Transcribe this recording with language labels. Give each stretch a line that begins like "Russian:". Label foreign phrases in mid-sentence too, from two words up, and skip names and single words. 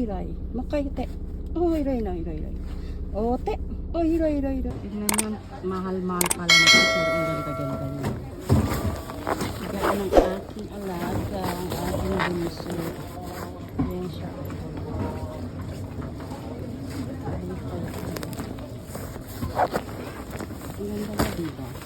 Filipino: iray. Makay, te. Oh, iray na, iray, iray. Oh, te. Oh, iray, iray, iray. Tignan niya, mahal-mahal pa lang ito, pero ang ganda-ganda niya. Ganda ng aking alaga, ang aking bunso. Ayan siya. Ang ganda na, diba?